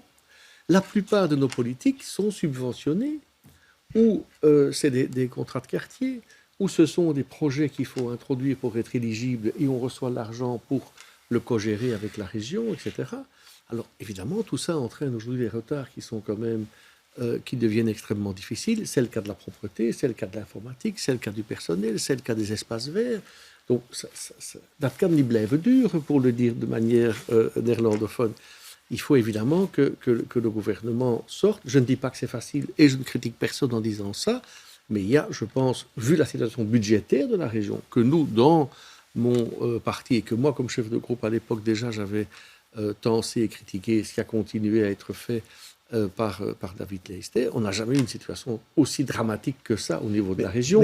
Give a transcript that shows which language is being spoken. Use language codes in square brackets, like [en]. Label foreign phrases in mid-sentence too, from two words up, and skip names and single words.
[fr] La plupart de nos politiques sont subventionnées, ou c'est des contrats de quartier, ou ce sont des projets qu'il faut introduire pour être éligible et on reçoit l'argent pour le co-gérer avec la région, etc. Alors, évidemment, tout ça entraîne aujourd'hui des retards qui sont quand même, qui deviennent extrêmement difficiles. C'est le cas de la propreté, c'est le cas de l'informatique, c'est le cas du personnel, c'est le cas des espaces verts. Donc, [nl] dat kan niet blijven duren, [fr] pour le dire de manière néerlandophone. Il faut évidemment que le gouvernement sorte. Je ne dis pas que c'est facile et je ne critique personne en disant ça, mais il y a, je pense, vu la situation budgétaire de la région, que nous, dans mon parti, et que moi, comme chef de groupe à l'époque, déjà, j'avais tensé et critiqué ce qui a continué à être fait par David Leister, on n'a jamais eu une situation aussi dramatique que ça au niveau de la région.